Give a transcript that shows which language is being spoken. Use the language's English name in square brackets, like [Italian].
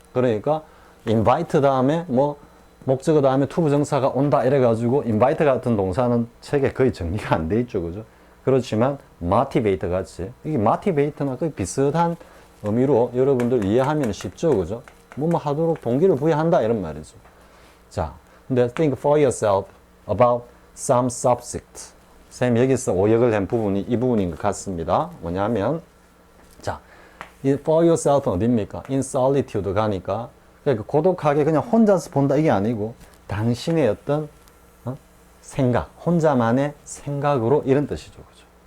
[Korean] 그러니까 invite 다음에 목적어 다음에 투부정사가 온다 이래가지고 invite 같은 동사는 책에 거의 정리가 안 돼 있죠. 그죠? 그렇지만 motivate 같이 이게 motivate나 거의 비슷한 의미로 여러분들 이해하면 쉽죠. 그죠? 뭐 하도록 동기를 부여한다 이런 말이죠. 자, 근데 [English] think for yourself about some subject. [Korean] 쌤 여기서 오역을 한 부분이 이 부분인 것 같습니다. 뭐냐면 자, 이 [English] for yourself [Korean] 는 어딥니까? [English] in solitude [Korean] 가니까 그러니까 고독하게 그냥 혼자서 본다 이게 아니고 당신의 어떤 생각, 혼자만의 생각으로 이런 뜻이죠. 그죠?